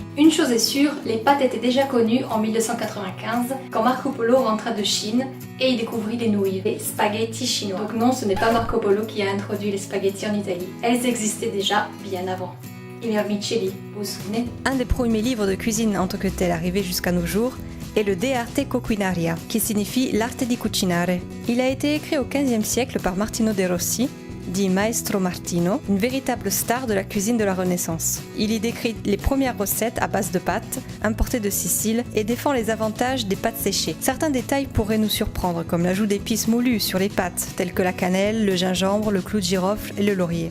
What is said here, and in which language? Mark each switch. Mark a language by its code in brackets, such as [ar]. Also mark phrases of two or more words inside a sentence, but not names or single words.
[fr] Une chose est sûre, les pâtes étaient déjà connues en 1295, quand Marco Polo rentra de Chine et y découvrit les nouilles, les spaghettis chinois. Donc non, ce n'est pas Marco Polo qui a introduit les spaghettis en Italie. Elles existaient déjà bien avant. [it] I vermicelli, [fr] vous vous souvenez? Un des premiers livres de cuisine en tant que tel arrivé jusqu'à nos jours est le De Arte Coquinaria, qui signifie [it] l'arte di cucinare. [fr] Il a été écrit au XVe siècle par Martino de Rossi, dit Maestro Martino, une véritable star de la cuisine de la Renaissance. Il y décrit les premières recettes à base de pâtes, importées de Sicile, et défend les avantages des pâtes séchées. Certains détails pourraient nous surprendre, comme l'ajout d'épices moulues sur les pâtes, telles que la cannelle, le gingembre, le clou de girofle et le laurier.